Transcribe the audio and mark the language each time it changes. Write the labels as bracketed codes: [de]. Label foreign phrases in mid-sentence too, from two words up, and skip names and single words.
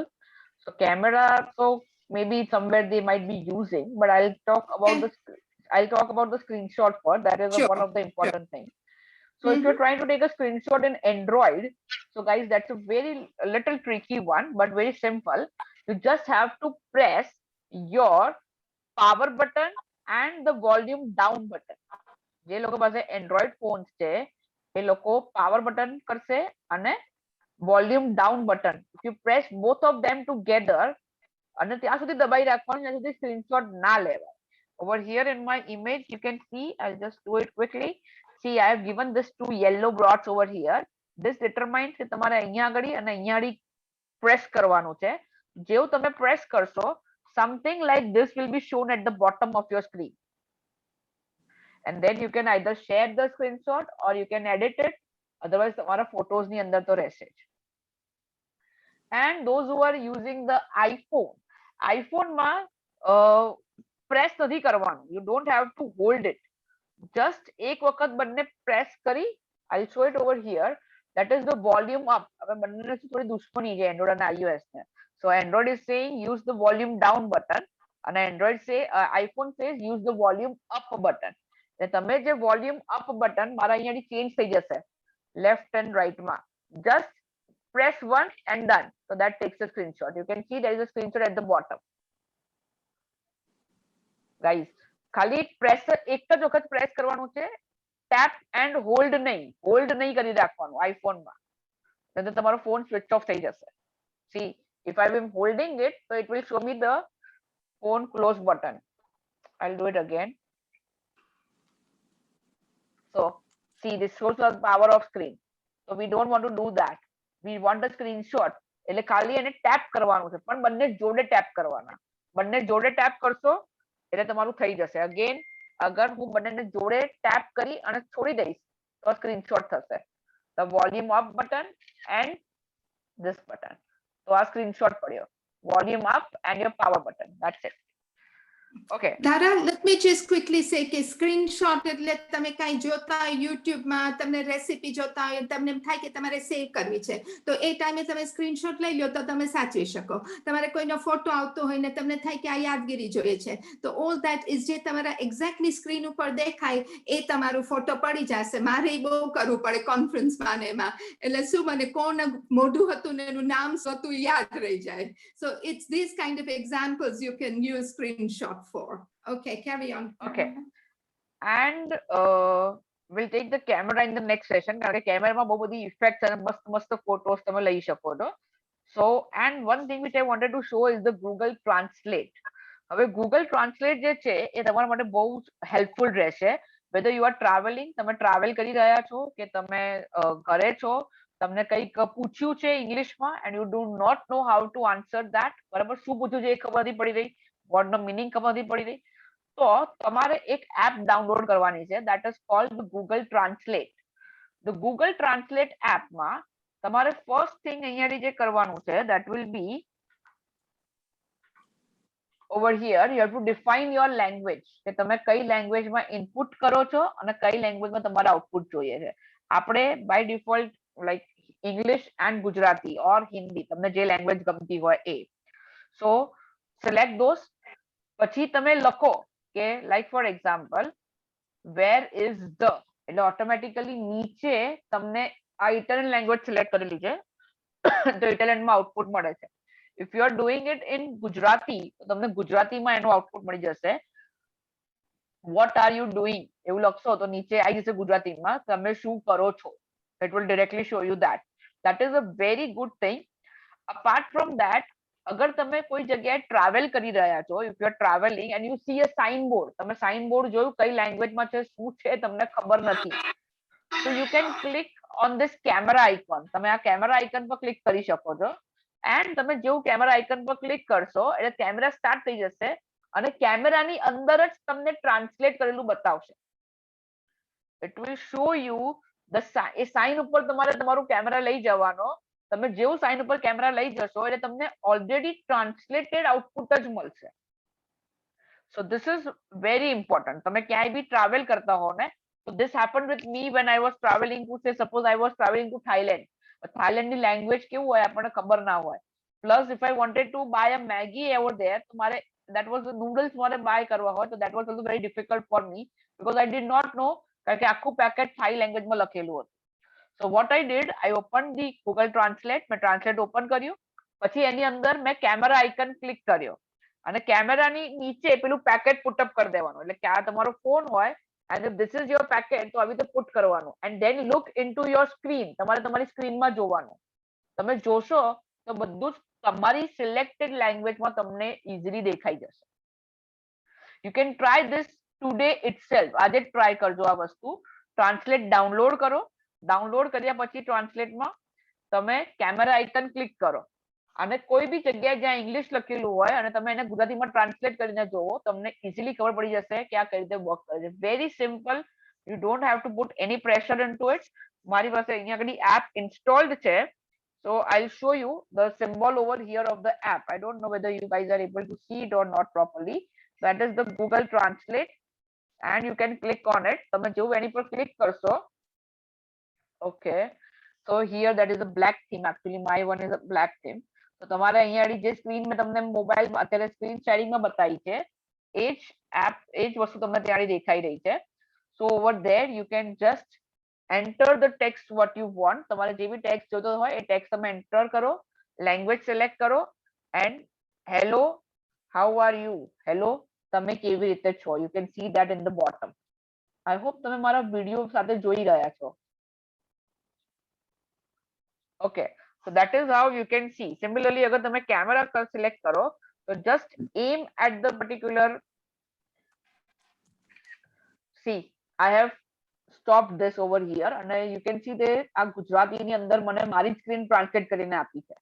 [en] So camera, so maybe somewhere they might be using, but I'll talk about the screenshot first. That is one of the important things. So if you're trying to take a screenshot in Android, so guys, that's a little tricky one, but very simple. You just have to press your power button and the volume down button. [gu] જે લોકો પાસે [en] Android phones [gu] છે એ લોકો [en] power button [gu] કરશે અને [en] volume down button. If you press both of them together [gu] અને ત્યાં સુધી દબાઈ રાખવાનું જ્યાં સુધી સ્ક્રીનશોટ ના લેવાય. [en] Over here in my image you can see, I'll just do it quickly. See, I have given this 2 yellow dots over here. This determines [gu] કે તમારે અહીંયા આગળ અને અહીંયા આગળ press કરવાનું છે. જેવું તમે press કરશો, [en] something like this will be shown at the bottom of your screen. And then you can either share the screenshot or you can edit it. Otherwise, [gu] તમારા photos ની અંદર તો રહેશે જ. [en] and those who are using the iPhone [gu] માં press નથી કરવાનું, [en] you don't have to hold it, just [gu] એક વખત બંને press કરી, [en] I'll show it over here, that is the volume up. [gu] હવે બંને થોડી દુશ્મની છે Android અને iOS ને. [en] So Android is saying use the volume down button અને iPhone says use the volume up button. [gu] તમે જે [en] volume up button [gu] મારા અહીંયાથી ચેન્જ થઈ જશે [en] left and right [gu] માં, [en] just press once and done. So that takes a screenshot. You can see there is a screenshot at the bottom. Guys, [gu] ખાલી પ્રેસ એક જ વખત પ્રેસ કરવાનું છે, [en] tap and hold [gu] નહીં કરી રાખવાનું આઈફોન માં, તો તમારો ફોન [en] switch off [gu] થઈ જશે. [en] See, if I am holding it, so it will show me the phone close button. I'll do it again. So see, this shows the power of screen. So we don't want to do that. We want a screenshot. [gu] એટલે ખાલી એને ટેપ કરવાનું છે, પણ બંને જોડે ટેપ કરવાના. બંને જોડે ટેપ કરશો એટલે તમારું થઈ જશે. અગેન અગર હું બંનેને જોડે ટેપ કરી અને છોડી દઈશ તો સ્ક્રીનશોટ થશે. [en] The volume up button and this button. [gu] તો આ સ્ક્રીનશોટ પડ્યો. [en] Volume up and your power button. That's it. Okay. [gu] Dara, [en] let me just quickly say [gu] કે સ્ક્રીનશોટ એટલે તમે કાંઈ જોતા હોય યુટ્યુબમાં, તમને રેસીપી જોતા હોય, તમને એમ થાય કે તમારે સેવ કરવી છે, તો એ ટાઈમે તમે સ્ક્રીનશોટ લઈ લો તો તમે સાચવી શકો. તમારે કોઈનો ફોટો આવતો હોય ને તમને થાય કે આ યાદગીરી જોઈએ છે, તો [en] all that is [gu] જે તમારા એક્ઝેક્ટલી સ્ક્રીન ઉપર દેખાય એ તમારું ફોટો પડી જશે. મારે બહુ કરવું પડે કોન્ફરન્સમાં ને એમાં, એટલે શું મને કોણ મોઢું હતું ને એનું નામ શું હતું યાદ રહી જાય. [en] So it's these kind of examples you can use screenshot for. Okay, carry on. Okay. And we'll take the camera in the next session, [gu] કારણ કે કેમેરામાં બહુ બધી ઇફેક્ટ્સ અને મસ્ત ફોટોસ તમે લઈ શકો છો. [en] So and one thing which I wanted to show is the Google Translate. [gu] હવે Google Translate જે છે એ તમારા માટે બહુ હેલ્પફુલ રહેશે. [en] whether you are traveling, [gu] તમે ટ્રાવેલ કરી રહ્યા છો કે તમે ઘરે છો, તમને કંઈક પૂછ્યું છે ઇંગ્લિશમાં [en] and you do not know how to answer that, [gu] બરાબર, શું પૂછ્યું છે એ ખબર નથી પડી રહી, વર્ડ નો મીનિંગ ખબર નથી પડી રહી, તો તમારે એક [en] app download [gu] કરવાની છે, [en] that is called the Google Translate. The Google Translate app [gu] માં તમારે [en] first thing [gu] અહીંયાથી જે કરવાનું છે, [en] that will be over here you have to define your language, [gu] કે તમે કઈ લેંગ્વેજમાં ઇનપુટ કરો છો અને કઈ લેંગ્વેજમાં તમારે આઉટપુટ જોઈએ છે. આપણે [en] by default like English and Gujarati or Hindi, [gu] તમને જે લેંગ્વેજ ગમતી હોય એ. [en] so select those, [gu] પછી તમે લખો કે [en] like for example where is the, [gu] એટલે ઓટોમેટિકલી નીચે તમને આ [en] Italian language [gu] સિલેક્ટ કરેલી છે તો ઇટાલિયનમાં આઉટપુટ મળે છે. [en] If you are doing it in Gujarati, [gu] તો તમને ગુજરાતીમાં એનું આઉટપુટ મળી જશે. [en] What are you doing [gu] એવું લખશો તો નીચે આવી જશે ગુજરાતીમાં તમે શું કરો છો. [en] It will directly show you that. That is a very good thing. Apart from that, [gu] અગર તમે કોઈ જગ્યાએ ટ્રાવેલ કરી રહ્યા છો, [en] if you are traveling and you see a signboard, [gu] તમે સાઇનબોર્ડ જોયું કઈ લેંગ્વેજમાં છે શું છે તમને ખબર નથી, [en] so you can click on this camera icon. [gu] તમે આ [en] camera icon [gu] પર ક્લિક કરી શકો છો and તમે જેવું [en] camera icon [gu] પર ક્લિક કરશો એટલે [en] camera start [gu] થઈ જશે અને કેમેરાની અંદર જ તમને ટ્રાન્સલેટ કરેલું બતાવશે. [en] It will show you the [gu] એ સાઇન ઉપર તમારે તમારું કેમેરા લઈ જવાનો, તમે જેવું સાઇન ઉપર કેમેરા લઈ જશો એટલે તમને ઓલરેડી [en] translated output [gu] જ મળશે. [en] So this is very important. [gu] તમે ક્યાંય બી ટ્રાવેલ કરતા હો ને, [en] so this happened with me when I was traveling to, say suppose I was traveling to Thailand. [gu] થાઈલેન્ડ ની લેંગ્વેજ કેવું હોય આપણને ખબર ના હોય. [en] plus if I wanted to buy a Maggi over there, [gu] તો મારે [en] that was the noodles [gu] મારે બાય કરવા હોય તો [en] that was also very difficult for me because I did not know, [gu] કારણ કે આખું પેકેટ થાઈ લેંગ્વેજમાં લખેલું હતું. [en] So what I did, I opened the Google Translate, [gu] મેં ટ્રાન્સલેટ ઓપન કર્યું, પછી એની અંદર મેં [en] camera icon [gu] ક્લિક કર્યો અને કેમેરાની નીચે પેલું પેકેટ પુટઅપ કરી દેવાનું, એટલે કે આ તમારો ફોન હોય [en] and if this is your packet [gu] તો આવી રીતે પુટ કરવાનું [en] and then look into your screen. [gu] તમારે તમારી સ્ક્રીનમાં જોવાનું, તમે જોશો તો બધું જ તમારી સિલેક્ટેડ લેંગ્વેજમાં તમને ઈઝીલી દેખાઈ જશે. [en] You can try this today itself. [gu] આજે ટ્રાય કરજો આ વસ્તુ. ટ્રાન્સલેટ ડાઉનલોડ કરો, ડાઉનલોડ કર્યા પછી ટ્રાન્સલેટમાં તમે [en] camera icon [gu] ક્લિક કરો અને કોઈ બી જગ્યાએ જ્યાં ઇંગ્લિશ લખેલું હોય અને તમે એને ગુજરાતીમાં ટ્રાન્સલેટ કરીને જોવો, તમને ઇઝીલી ખબર પડી જશે કે આ કઈ રીતે વર્ક કરે છે. [en] Very simple, you don't have to put any pressure into it. [gu] મારી પાસે અહીંયા આગળ એપ ઇન્સ્ટોલ્ડ છે [en] So I'll show you the symbol over here of the app. I don't know whether you guys are able to see it or not properly. That is the Google Translate, and you can click on it. [gu] તમે જેવું એની પર click કરશો, [en] okay. So here that is a black theme. Actually, my one is a black theme. [gu] તો તમારે અહીંયા જે સ્ક્રીન મેં તમને મોબાઈલ અત્યારે [en] screen sharing [gu] માં બતાવી છે, એ જ એપ, એ જ વસ્તુ તમને ત્યાં દેખાઈ રહી છે. [en] So over there you can just enter the text what you want. [gu] તમારે જે બી ટેક્સ્ટ જોતો હોય એ ટેક્સ્ટ તમે એન્ટર કરો, [en] language select [gu] કરો, [en] and hello, how are you? Hello, [gu] તમે કેવી રીતે છો? [en] You can see that in the bottom. I hope [gu] તમે મારા વિડિયો સાથે જોઈ રહ્યા છો. [en] Okay, so that is how you can see. Similarly, [hi] अगर તમે कैमरा का select करो, तो [en] just aim at the particular. See, I have stopped this over here, and you can see there [gu] આ ગુજરાતીની અંદર મને મારી સ્ક્રીન ટ્રાન્સલેટ કરીને આપી છે.